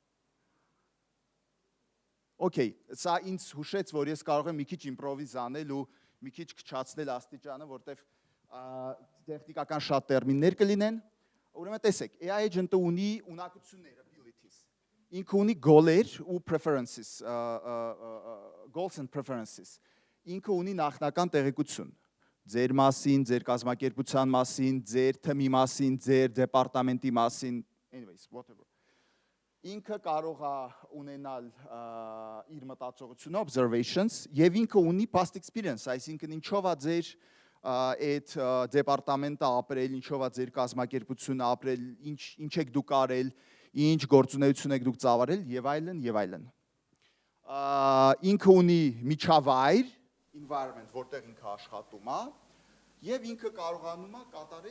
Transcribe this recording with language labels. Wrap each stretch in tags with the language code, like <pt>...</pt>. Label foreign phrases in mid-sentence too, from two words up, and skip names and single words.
<hy>Okay, սա ինձ հուշեց, որ ես կարող եմ մի քիչ իմպրովիզ անել ու մի քիչ քչացնել աստիճանը, որտեվ տեխնիկական շատ տերմիններ կլինեն։ Ուրեմն տեսեք,</hy> <en>AI agent-ը</en> <hy>ունի ունակություններ, abilities։ Ինքը ունի goal-եր ու preferences,</hy> <en>goals and preferences։</en> <hy>Ինքը ունի նախնական տեղեկություն։ Ձեր մասին, ձեր կազմակերպության մասին, ձեր թմի մասին, ձեր դեպարտամենտի մասին,</hy> <en>anyways, whatever։</en> <hy>Ինքը կարող է ունենալ իր մտածողությունը, observations, եւ ինքը ունի</hy> <en>past experience,</en> <hy>այսինքն ինչով է ձեր այդ դեպարտամենտը ապրել, ինչով է ձեր կազմակերպությունը ապրել, ինչ եք դուք արել, ինչ գործունեություն եք դուք ծավալել եւ այլն եւ այլն։ Ինքը ունի միջավայր, environment, որտեղ ինքը աշխատում է, եւ ինքը կարողանում է կատարել</hy>